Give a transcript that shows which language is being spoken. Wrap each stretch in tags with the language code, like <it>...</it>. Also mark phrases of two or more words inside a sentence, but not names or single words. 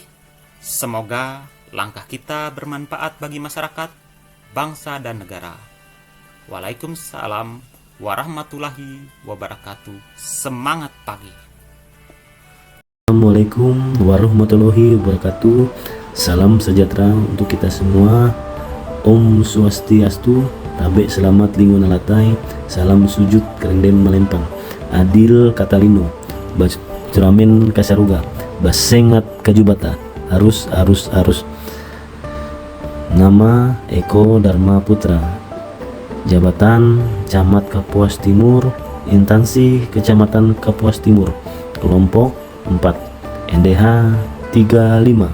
<id>Semoga langkah kita bermanfaat bagi masyarakat, bangsa, dan negara.</id> <ar>وعليكم السلام ورحمة الله وبركاته.</ar> <id>Semangat pagi.</id> <ar>السلام عليكم ورحمة الله وبركاته.</ar> <id>Salam sejahtera untuk kita semua.</id> <ban>Om Swastiastu,</ban> <nij>tabe selamat lingkungan latai, salam sujud kerendem melempang.</nij> <knx>Adil Katalino, Bacuramen Kasaruga, Basengat Kajubata, harus.</knx> <id>Nama Eko Dharma Putra, Jabatan Camat Kapuas Timur, Instansi Kecamatan Kapuas Timur, Kelompok 4, NDH 35.</id>